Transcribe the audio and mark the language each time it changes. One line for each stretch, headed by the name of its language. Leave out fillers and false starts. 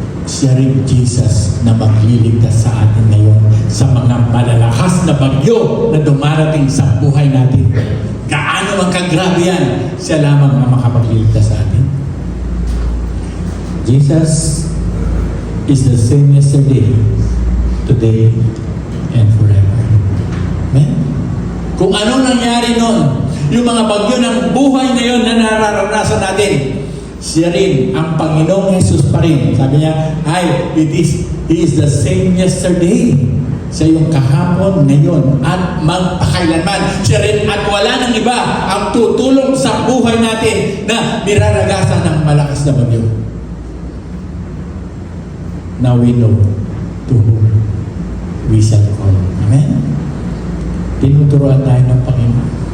Filipino: Siya rin Jesus na magliligtas sa atin ngayon sa mga malalakas na bagyo na dumarating sa buhay natin. Gaano ang kagrabe yan, siya lamang ang makapagliligtas sa atin.
English: Jesus is the same yesterday, today, and forever. Amen?
Filipino: Kung ano nangyari noon, yung mga bagyo ng buhay ngayon na nararanasan natin, siya rin, ang Panginoong Jesus pa rin. Sabi niya,
English: He is the same yesterday.
Filipino: Siya yung kahapon, ngayon, at magpakailanman. Siya rin at wala nang iba ang tutulong sa buhay natin na niraragasan ng malakas na bagyo.
English: Now we know to whom we shall call. Amen?
Filipino: Tinuturuan tayo ng Panginoon.